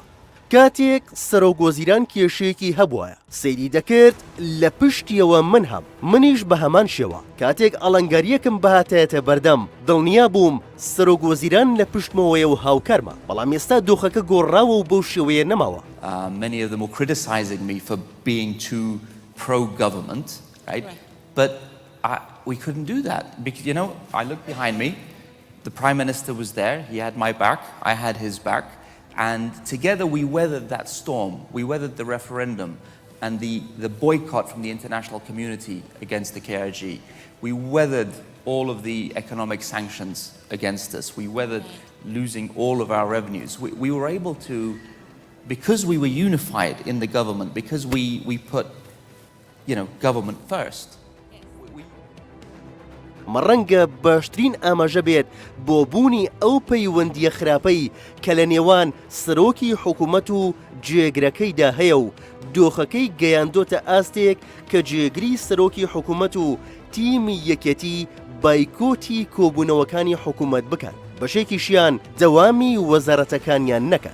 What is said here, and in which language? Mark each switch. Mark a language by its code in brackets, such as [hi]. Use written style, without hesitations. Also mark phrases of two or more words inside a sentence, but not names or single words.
[ckb] کاتێک سەرۆکوەزیران کێشەیەکی هەبووە سەیری دەکرد لە پشتیەوە من هەم منیش بە هەمان شێوە کاتێک ئەڵەنگاریەکم بەهاتایەتە بەردەم دڵنیا بووم سەرۆکوەزیران لە پشتمەوەیە و هاوکارمە، بەڵام ئێستا دۆخەکە گۆڕاوە و بەو شێوەیە نەماوە. [en] Many of them were criticizing me for being too pro-government, right? But we couldn't do that because, you know, I looked behind me, the Prime Minister was there, he had my back, I had his back, and together we weathered that storm. We weathered the referendum and the boycott from the international community against the KRG. We weathered all of the economic sanctions against us. We weathered losing all of our revenues. We were able to, because we were unified in the government, because we put, you know, government first. [ckb] مەڕەنگە باشترین ئاماژە بێت بۆ بوونی ئەو پەیوەندیە خراپەی کە لە نێوان سەرۆکی حکوومەت و جێگرەکەیدا هەیە و دۆخەکەی گەیاندۆتە ئاستێک کە جێگری سەرۆکی حکوومەت و تیمی یەکێتی بایکۆتی کۆبوونەوەکانی حکوومەت بکەن بەشێکیشیان دەوامی وەزارەتەکانیان نەکەن.